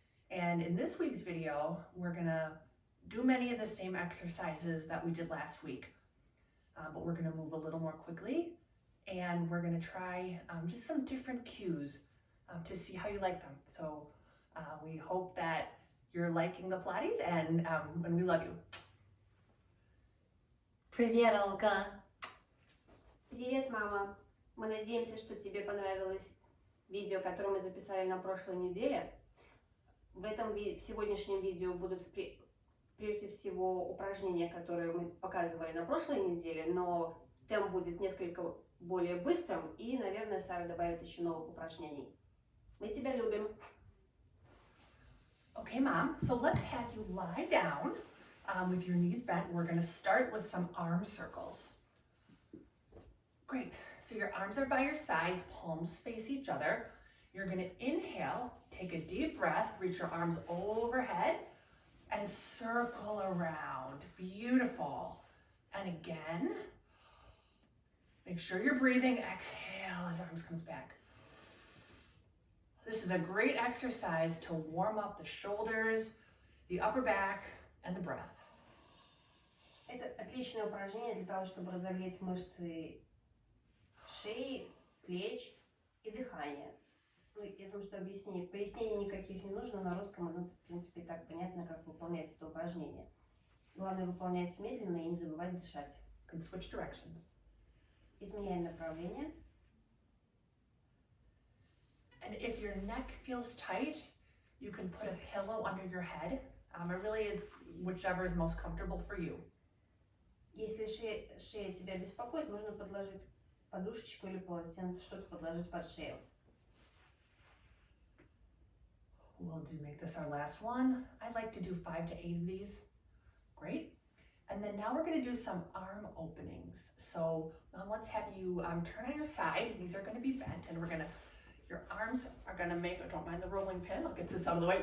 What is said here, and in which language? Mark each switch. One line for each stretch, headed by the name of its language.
English: And in this week's video, we're gonna do many of the same exercises that we did last week, but we're gonna move a little more quickly, and we're gonna try just some different cues to see how you like them. So we hope that you're liking the Pilates, and we love you.
Russian: Привет, Olga. Привет, мама! Мы надеемся, что тебе понравилось видео, которое мы записали на прошлой неделе. В сегодняшнем видео будут прежде всего упражнения, которые мы показывали на прошлой неделе, но темп будет несколько более быстрым, и, наверное, Сара добавит еще новых упражнений. Мы тебя любим!
English: Okay, Mom, so let's have you lie down with your knees bent. We're gonna start with some arm circles. Great. So your arms are by your sides, palms face each other. You're gonna inhale, take a deep breath, reach your arms overhead, and circle around. Beautiful. And again, make sure you're breathing. Exhale as arms comes back. This is a great exercise to warm up the shoulders, the upper back, and the breath.
Russian: Это отличное упражнение для того, чтобы разогреть мышцы шеи, плеч и дыхания. Я думаю, что пояснений никаких не нужно, на русском оно, в принципе, и так понятно, как выполнять это упражнение. Главное выполнять медленно и не забывать дышать.
English: You can switch directions.
Russian: Изменяем направление.
English: And if your neck feels tight, you can put a pillow under your head. It really is whichever is most comfortable for you.
Russian: Если шея тебя беспокоит, можно подложить подушечку или полотенце, что-то подложить под шею.
English: We'll make this our last one. I'd like to do 5 to 8 of these. Great. And then now we're going to do some arm openings. So let's have you turn on your side. These are going to be bent, and your arms are going to make, don't mind the rolling pin. I'll get this out of the way.